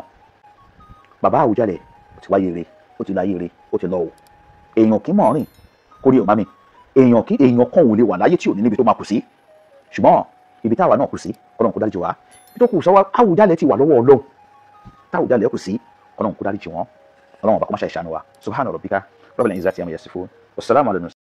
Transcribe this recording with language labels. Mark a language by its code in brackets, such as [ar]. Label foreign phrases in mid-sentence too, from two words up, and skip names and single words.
[yo] Bàbá Àwùjalè ó ti wáyé re, ó ti láyé re, ó ti lọ o. Èèyàn kì í mọ̀ rìn kórè ọ̀má mi. Èèyàn kan ò lè wà láyé tí ò ní níbi tó máa kù sí. Ṣùgbọ́n ibi táwa náà kù sí, Ọlọ́run kó dáríjì wá. Ibi tó kù sọ́wọ́ Àwùjalè ti wà lọ́wọ́ Ọlọ́run. Táwùjalè kù sí, Ọlọ́run kó dáríjì wọ́n. Ọlọ́run ọba kó má ṣe ìṣàánú wa. [ar] سبحان ربك رب العزة عما يصفون. والسلام على